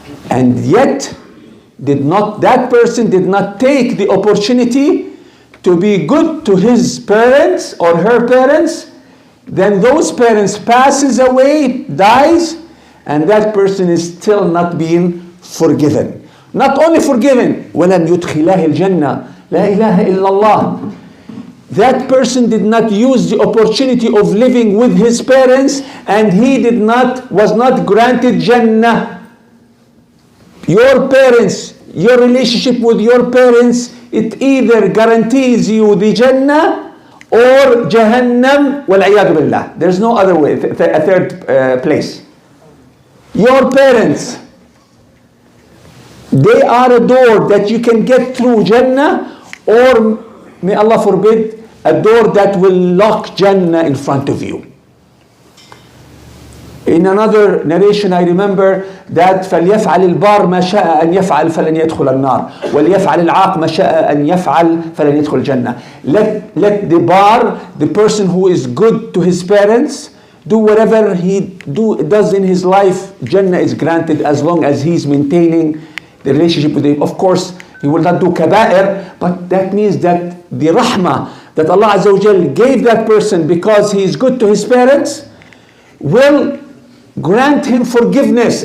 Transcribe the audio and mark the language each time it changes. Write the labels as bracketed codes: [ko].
[en] And yet, that person did not take the opportunity to be good to his parents or her parents. Then those parents passes away, dies, and that person is still not being forgiven. Not only forgiven, [ar] وَلَمْ يُدْخِلَاهِ الْجَنَّةِ لَا إِلَهَ إِلَّا اللَّهِ. [en] That person did not use the opportunity of living with his parents, and he was not granted Jannah. Your parents, your relationship with your parents, it either guarantees you the Jannah or Jahannam, wal-'iyadu billah. There's no other way, a third place. Your parents, they are a door that you can get through Jannah, or may Allah forbid, a door that will lock Jannah in front of you. In another narration, I remember that [ar] فَلْيَفْعَلِ الْبَارُ مَا شَاءَ أَنْ يَفْعَلْ فَلَنْ يَدْخُلَ النَّارِ وَلْيَفْعَلِ الْعَاقُ مَا شَاءَ أَنْ يَفْعَلْ فَلَنْ يَدْخُلَ الْجَنَّةِ. [en] Let the bar, the person who is good to his parents, do whatever he does in his life, Jannah is granted as long as he's maintaining the relationship with him. Of course, he will not do kaba'ir, but that means that the rahmah that Allah Azza wa Jal gave that person because he is good to his parents will grant him forgiveness.